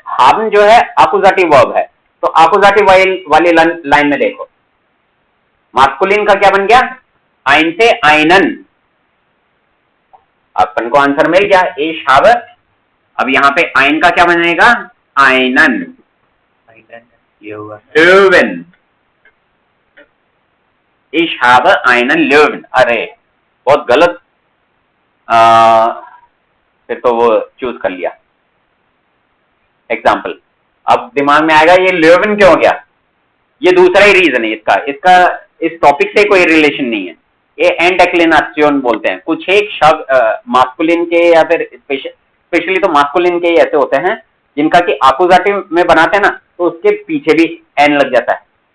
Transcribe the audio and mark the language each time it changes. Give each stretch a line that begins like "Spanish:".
Hindi: haben जो है आकुजाटिव verb है, तो आकुजाटिव वाली लाइन में देखो, मास्कुलिन का क्या बन गया, आइन से आइनन, अपन को आंसर मिल गया,
German: इश habe।
Hindi: अब यहाँ पे आइन का क्या बनेगा, आइनन, ये होगा
German: löwen, ich habe einen löwen।
Hindi: अरे बहुत गलत, फिर तो वो चूज कर लिया एग्जाम्पल। अब दिमाग में आएगा ये löwen क्यों हो गया, ये दूसरा ही रीजन है इसका इस टॉपिक से कोई रिलेशन नहीं है। ये एंड डेक्लिनेशन बोलते हैं, कुछ एक शब्द मास्कुलिन के या फिर स्पेशली तो मास्कुलिन के ही ऐसे होते हैं जिनका कि आकुजाटिव में बनाते हैं ना, तो उसके पीछे भी एन लग जाता है।